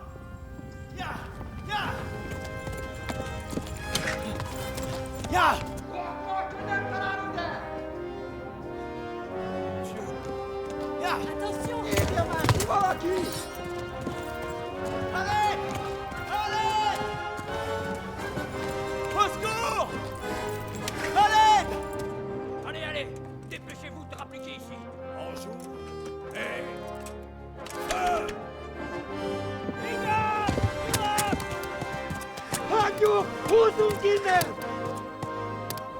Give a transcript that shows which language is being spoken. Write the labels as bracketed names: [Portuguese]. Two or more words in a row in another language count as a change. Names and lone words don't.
[French] Ya! Ya! Ya! Ya! Attention! [Hungarian] Írja már ki valaki! [French] Allez! Allez! Au secours! Allez! Allez, allez, dépêchez-vous de rappliquer ici. Bonjour! [Hungarian] Hagyjuk! Húzzunk innen!